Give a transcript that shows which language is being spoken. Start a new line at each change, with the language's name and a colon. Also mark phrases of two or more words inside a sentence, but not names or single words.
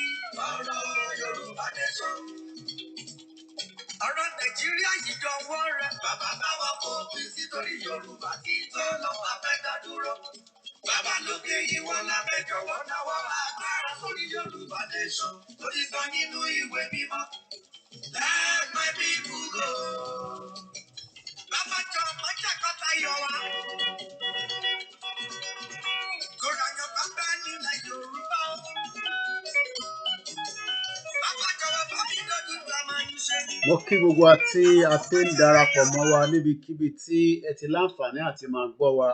Yoruba: Ọ̀rọ̀ Yorùbá Nation. Ọ̀rọ̀ Nàìjíríà yìí dọwọ́ rẹ̀. Bàbá báwa kò pín sí torí Yorùbá kì í tó lọ́wọ́ abẹ́dá dúró. Bàbá lókè ìwọ lábẹ́ jọ̀wọ́ náwó agbára sórí Yorùbá Nation. Lórí sọ nínú ìwé mímọ́.
English: Let my people go.
Yoruba: Bàbá jọ mọ́jàkọ́ta yọ wá. Kóra yan bàbá nílẹ̀ Yorùbá. Bàbá jọ̀wọ́ bá mi lójú bá máa ń ṣe. Mo kí gbogbo àti àti ń darapọ̀ mọ́ wa níbikíbi tí ẹ ti láǹfààní àti máa gbọ́ wa.